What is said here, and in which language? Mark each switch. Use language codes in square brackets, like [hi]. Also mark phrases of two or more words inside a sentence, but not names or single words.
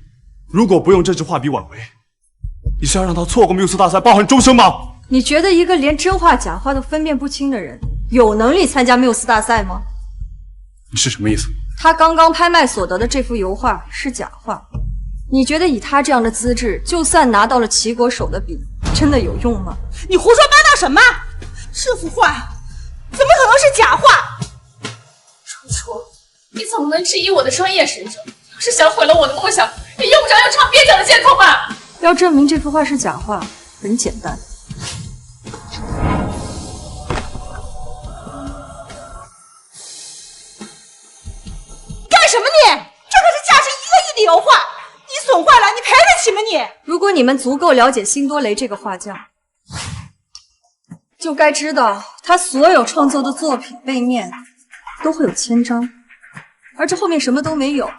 [zh] 如果不用這支畫筆挽回，你是要讓她錯過繆斯大賽，抱憾終生嗎？你覺得一個連真畫假畫都分辨不清的人，有能力參加繆斯大賽嗎？你是什麼意思？他剛剛拍賣所得的這幅油畫是假畫，你覺得以他這樣的資質，就算拿到了齊國手的筆，真的有用嗎？你胡說八道什麼？這幅畫怎麼可能是假畫？楚楚，你怎麼能質疑我的專業水準？要是想毀了我的夢想，也用不着用唱蹩腳的借口吧？要證明這幅畫是假畫，很簡單。幹什麼你？這可是價值1個億的油畫，你損壞了，你賠得起嗎你？如果你們足夠了解辛多雷這個畫家，就該知道他所有創作的作品背面都會有簽章，而這後面什麼都沒有。